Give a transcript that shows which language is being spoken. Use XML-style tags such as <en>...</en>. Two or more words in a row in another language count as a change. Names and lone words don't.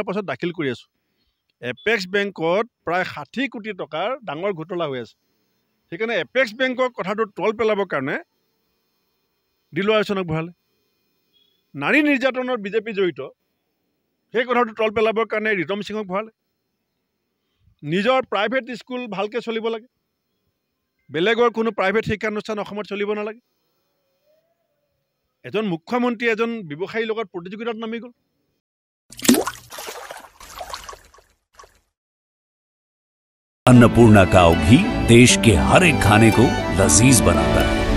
<as>পাছত দাখিল কৰি আছোঁ এপেক্স বেংকত প্ৰায় 60 কোটি টকাৰ ডাঙৰ ঘোটলা হৈ আছে সেইকাৰণে এপেক্স বেংকৰ কথাটো তল পেলাবৰ কাৰণে দিলৱাৰ হুছেইনক ভৰালে নাৰী নিৰ্যাতনত বিজেপি জড়িত সেই কথাটো তল পেলাবৰ কাৰণে ৰিতম সিঙক ভৰালে নিজৰ প্ৰাইভেট স্কুল ভালকৈ চলিব লাগে বেলেগৰ কোনো প্ৰাইভেট শিক্ষানুষ্ঠান অসমত চলিব নালাগে এজন মুখ্যমন্ত্ৰী এজন ব্যৱসায়ীৰ লগত প্ৰতিযোগিতাত নামি গ'ল</as> <hi>अन्नपूर्णा काव घी देश के हर एक खाने को लजीज बनाता है।</hi>